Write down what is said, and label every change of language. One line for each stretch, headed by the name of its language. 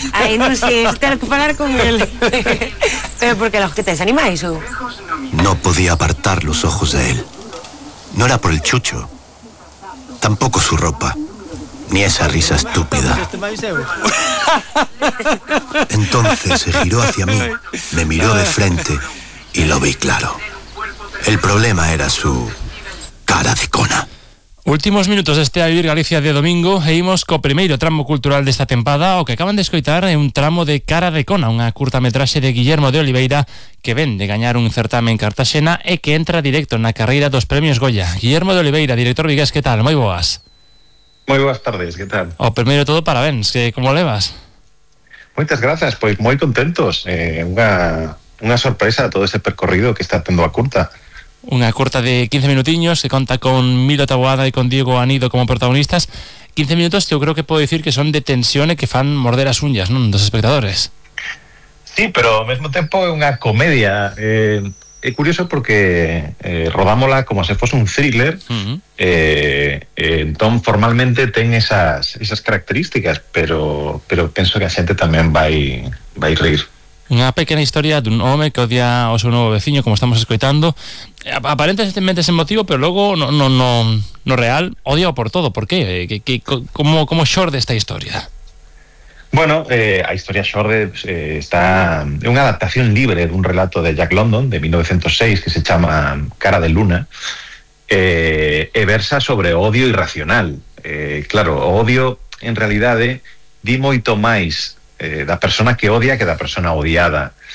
Galician: Ai, non sei, ter que falar con ele. Pero porque los que tens animais ou?
Spanish: No podía apartar los ojos de él. No era por el chucho. Tampoco su ropa. Ni esa risa estúpida. Entonces se giró hacia mí, me miró de frente y lo vi claro. El problema era su cara de cona.
Galician: Últimos minutos de este A Vivir Galicia de domingo e imos co primeiro tramo cultural desta tempada, o que acaban de escoitar é un tramo de Cara de Cona, unha curtametraxe de Guillermo de Oliveira que ven de gañar un certame en Cartaxena e que entra directo na carreira dos Premios Goya. Guillermo de Oliveira, director vigués, que tal? Moi boas. Moi boas tardes, que tal? O primeiro todo, parabéns, que como levas? Moitas grazas, pois moi contentos. Unha sorpresa todo ese percorrido que está tendo a curta. Unha curta de 15 minutiños que conta con Milo Taboada e con Diego Anido como protagonistas. 15 minutos que eu creo que podo dicir que son de tensión e que fan morder as uñas, non, dos espectadores. Sí, pero ao mesmo tempo é unha comedia. É curioso porque rodámola como se fose un thriller. Uh-huh. Entón formalmente ten esas características, pero penso que a xente tamén vai rir. Unha pequena historia dun home que odia o seu novo veciño, como estamos escoitando. Aparentemente ese motivo, pero logo no real, odiao por todo. Por qué? Como xorde esta historia? Bueno, a historia xorde está é unha adaptación libre dun relato de Jack London de 1906 que se chama Cara de Luna, e versa sobre odio irracional. Claro, o odio en realidade di moito máis da persona que odia que da persona odiada.